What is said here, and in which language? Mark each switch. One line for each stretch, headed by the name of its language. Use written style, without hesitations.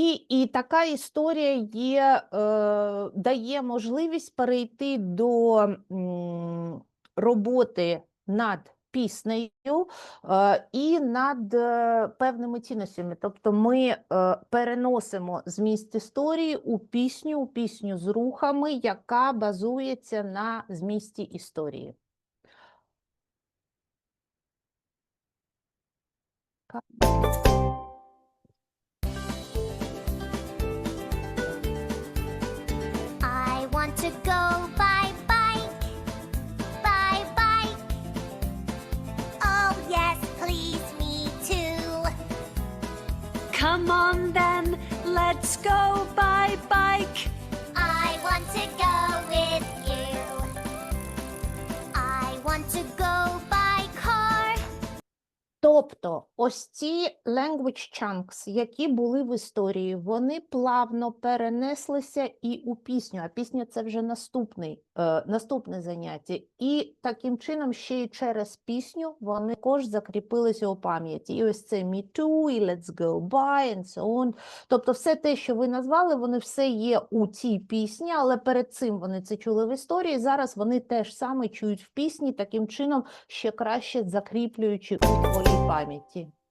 Ukrainian: І така історія є, дає можливість перейти до роботи над піснею і над певними цінностями. Тобто ми переносимо зміст історії у пісню з рухами, яка базується на змісті історії.
English: I want to go by bike, by bike. Oh yes, please, me too. Come on then, let's go by bike. I want to go with you. I want to go by car.
Ukrainian: Тобто ось ці
English: language chunks,
Ukrainian: які були в історії, вони плавно перенеслися і у пісню, а пісня – це вже наступне заняття. І таким чином ще й через пісню вони також закріпилися у пам'яті. І ось це
English: me too, і let's go by, and so on.
Ukrainian: Тобто все те, що ви назвали, вони все є у цій пісні, але перед цим вони це чули в історії, зараз вони теж саме чують в пісні, таким чином ще краще закріплюючи у своїй пам'яті.